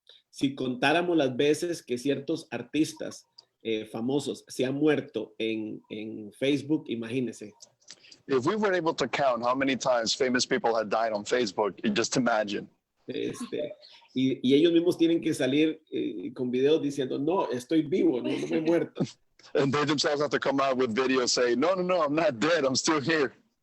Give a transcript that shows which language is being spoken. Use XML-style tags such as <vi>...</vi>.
<es>Si contáramos las veces que ciertos artistas famosos se han muerto en Facebook, imagínense.</es> <en>If we were able to count how many times famous people had died on Facebook, just imagine.</en> <es>Y ellos mismos tienen que salir con videos diciendo, no, estoy vivo, no me he muerto.</es> <en>And they themselves have to come out with videos saying, no, I'm not dead, I'm still here.</en>